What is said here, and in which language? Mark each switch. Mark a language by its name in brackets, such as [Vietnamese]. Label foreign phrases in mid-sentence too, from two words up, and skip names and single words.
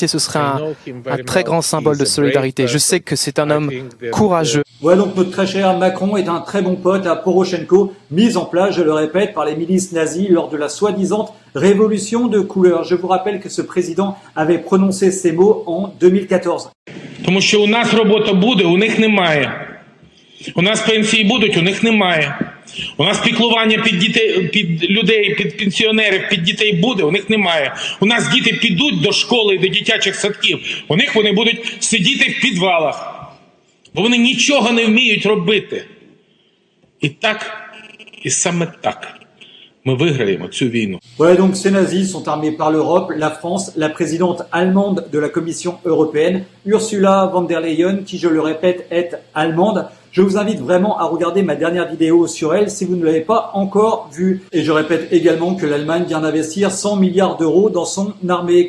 [French] Ce serait un très grand symbole de solidarité. Je sais que c'est un homme courageux. Voilà, donc notre très cher Macron est un très bon pote à Poroshenko, mis en place, je le répète, par les milices nazies lors de la soi-disant révolution de couleur. Je vous rappelle que ce président avait prononcé ces mots en 2014. [Ukrainian] Тому що у нас робота буде, у них немає. У нас пенсії будуть, у них немає. У нас піклування під дітей, під людей, під пенсіонерів, під дітей буде, у них немає. У нас діти підуть до школи і до дитячих садків, у них вони будуть сидіти в підвалах. Бо вони нічого не вміють робити. І так, і саме так ми виграємо цю війну. [French] Voilà, donc ces nazis sont armés par l'Europe, la France, la présidente allemande de la Commission européenne, Ursula von der Leyen, qui, je le répète, est allemande. Je vous invite vraiment à regarder ma dernière vidéo sur elle si vous ne l'avez pas encore vue. Et je répète également que l'Allemagne vient d'investir 100 milliards d'euros dans son armée.